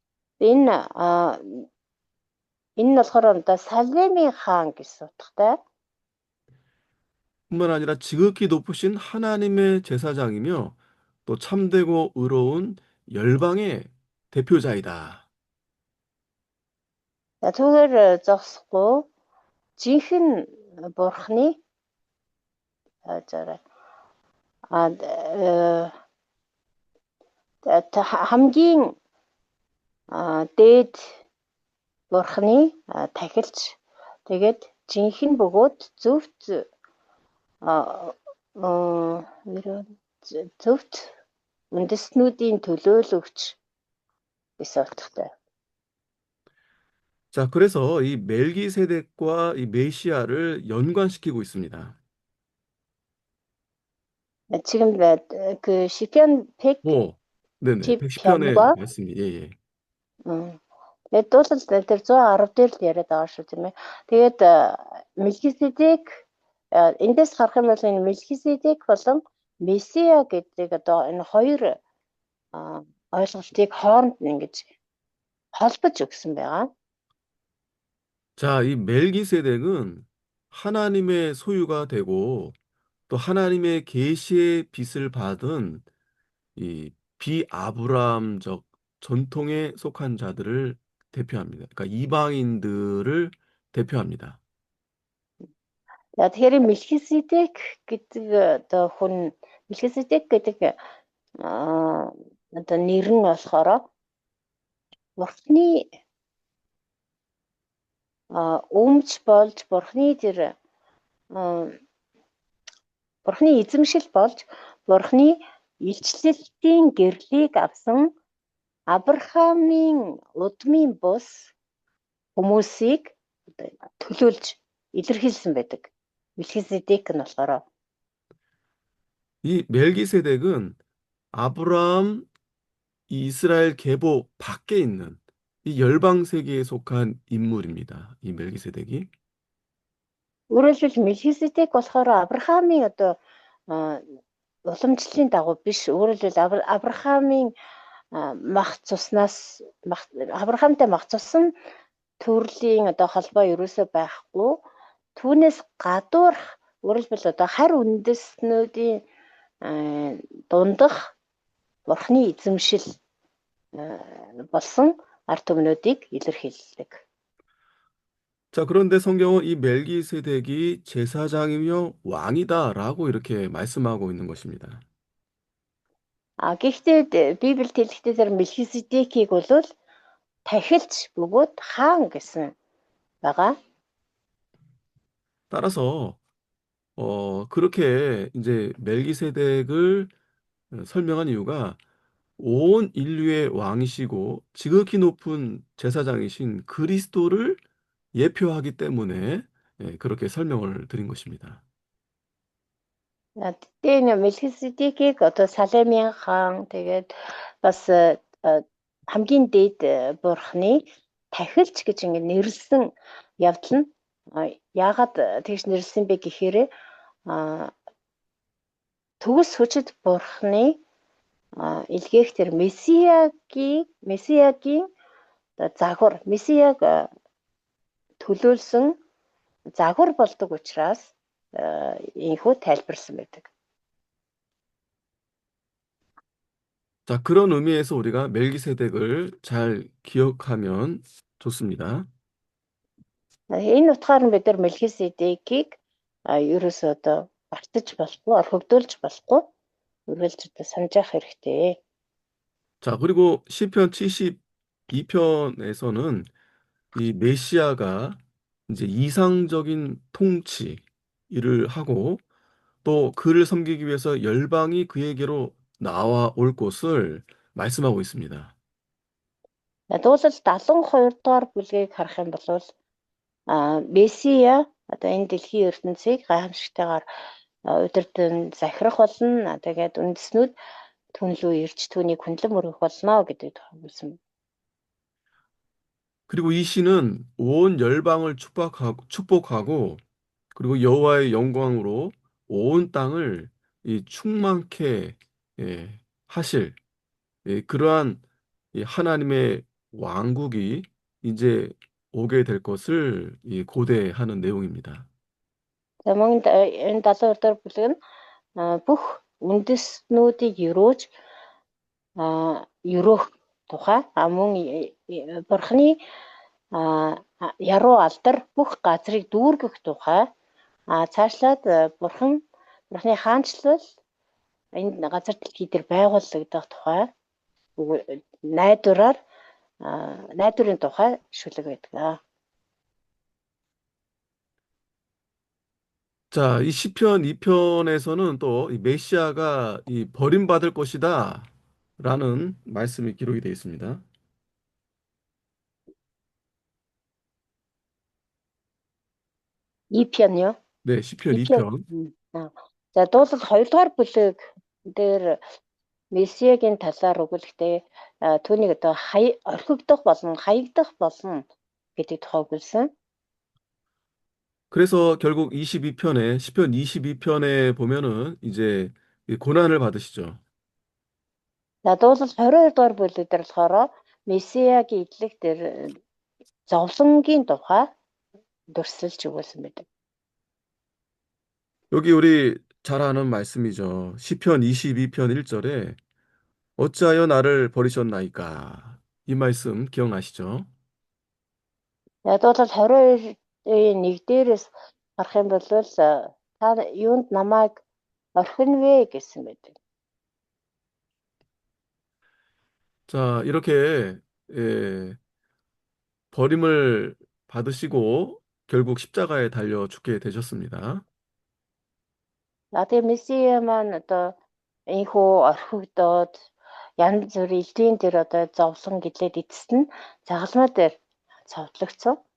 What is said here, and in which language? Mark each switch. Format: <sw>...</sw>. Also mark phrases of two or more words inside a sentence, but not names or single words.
<mn>Энэ нь болохоор одоо Салемийн хаан гэсэн утгатай.</mn> <ko>뿐만 아니라 지극히 높으신 하나님의 제사장이며 또 참되고 의로운 열방의 대표자이다.</ko> <mn>Түүгээр зогсохгүй жинхэнэ бурхны хамгийн дээд бурхны тахилч тэгээд жинхэнэ бөгөөд зөвхт үндэстнүүдийн төлөөлөгч гэсэн утгатай.</mn> <ko>자, 그래서 이 멜기세덱과 이 메시아를 연관시키고 있습니다. 지금 그 시편 오, 네네. 110편의 110편과 말씀이, 예, 예.</ko> <mn>тэгээд дуулал дээр 110 дээр л яриад байгаа шүү тийм ээ. Тэгээд Мелхиседек эндээс харах юм бол энэ Мелхиседек болон Месиа гэдэг одоо энэ хоёр ойлголтыг хооронд нь ингэж холбож өгсөн байгаа.</mn> <ko>자, 이 멜기세덱은 하나님의 소유가 되고 또 하나님의 계시의 빛을 받은 이 비아브라함적 전통에 속한 자들을 대표합니다. 그러니까 이방인들을 대표합니다.</ko> <mn>Тэгэхээр Мелхиседек гэдэг одоо хүн Мелхиседек гэдэг одоо нэр нь болохоор Бурхны өмч болж Бурхны эзэмшил болж Бурхны илчлэлтийн гэрлийг авсан Авраамийн удмын бус хүмүүсийг төлөөлж илэрхийлсэн байдаг. Мелхиседек нь болохоор</mn> <ko>이 멜기세덱은 아브라함 이 이스라엘 계보 밖에 있는 이 열방 세계에 속한 인물입니다. 이 멜기세덱이.</ko> <mn>өөрөөр хэлбэл Мелхиседек болохоор Авраамийн одоо уламжлалын дагуу биш. Өөрөөр хэлбэл Авраамийн Авраамтай мах цусан төрлийн одоо холбоо ерөөсөө байхгүй. Түүнээс гадуурх өөрөөр хэлбэл одоо харь үндэстнүүдийн дундах Бурхны эзэмшил болсон ард түмнүүдийг илэрхийлдэг.</mn> <ko>자, 그런데 성경은 이 멜기세덱이 제사장이며 왕이다라고 이렇게 말씀하고 있는 것입니다.</ko> <mn>Гэхдээ Библиэд хэлэхдээ тэр Мелхиседекийг бол тахилч бөгөөд хаан гэсэн байгаа.</mn> <ko>따라서 그렇게 이제 멜기세덱을 설명한 이유가 온 인류의 왕이시고 지극히 높은 제사장이신 그리스도를 예표하기 때문에 예, 그렇게 설명을 드린 것입니다.</ko> <mn>Тэгтээ энэ Мелхиседекийг одоо Салемийн хаан тэгээд бас хамгийн дээд Бурхны тахилч гэж ингэ нэрлсэн явдал нь яагаад тэгж нэрлсэн бэ гэхээр төгс хүчит Бурхны илгээх тэр Месиягийн загвар Месияг төлөөлсөн загвар болдог учраас инхүү тайлбарсан байдаг.</mn> <ko>자, 그런 의미에서 우리가 멜기세덱을 잘 기억하면 좋습니다.</ko> <mn>Энэ утгаар нь бид нар Мелхиседекийг ерөөсөө одоо мартаж болохгүй, орхигдуулж болохгүй. Үргэлж одоо санаж явах хэрэгтэй.</mn> <ko>자, 그리고 시편 72편에서는 이 메시아가 이제 이상적인 통치를 하고 또 그를 섬기기 위해서 열방이 그에게로 나와 올 것을 말씀하고 있습니다.</ko> <mn>Дуулал 72 дугаар бүлгийг харах юм бол Месиа одоо энэ дэлхийн ертөнцийг гайхамшигтайгаар удирдан захирах болно. Тэгээд үндэснүүд түнлүү ирж түүнийг хүндлэн мөрөх болно гэдэг тохиолдсон.</mn> <ko>그리고 이 시는 온 열방을 축복하고 그리고 여호와의 영광으로 온 땅을 이 충만케 예, 하실 그러한 이 하나님의 왕국이 이제 오게 될 것을 고대하는 내용입니다.</ko> <mn>За мөн энэ 72 дугаар бүлэг нь бүх үндэснүүдийг өрөөх тухай мөн Бурхны яруу алдар бүх газрыг дүүргэх тухай цаашлаад Бурхны хаанчлал энэ газар дэлхий дээр байгуулагдах тухай найдварын тухай шүлэг байдаг.</mn> <ko>자, 이 시편 2편에서는 또 이 메시아가 이 버림받을 것이다 라는 말씀이 기록이 되어 있습니다. 이 편요? 네, 시편 이 편. 2편.</ko> <mn>За дуулал 2 дугаар бүлэг дээр Месиагийн талаар өгүүлэхдээ түүнийг одоо орхигдох болон хаягдах болно гэдэг тухай өгүүлсэн.</mn> <ko>그래서 결국 22편에, 시편 22편에 보면은 이제 이 고난을 받으시죠.</ko> <mn>За дуулал 22 дугаар бүлэг дээр болохоор Месиагийн идлэг дээр зовлонгийн тухай дүрсэлж өгүүлсэн байдаг.</mn> <ko>여기 우리 잘 아는 말씀이죠. 시편 22편 1절에 어찌하여 나를 버리셨나이까? 이 말씀 기억나시죠?</ko> <mn>За дуулал 22-ийн 1 дээрээс гарах юм бол та юунд намайг орхино вэ гэсэн байдаг.</mn> <ko>자, 이렇게 예, 버림을 받으시고 결국 십자가에 달려 죽게 되셨습니다.</ko> <mn>За тэгээ Месиа маань одоо энхүү орхигдоод янз бүрийн элдвийн дээр одоо зовлон гэлээд эцэст нь загалмай дээр цовдлогцсон.</mn>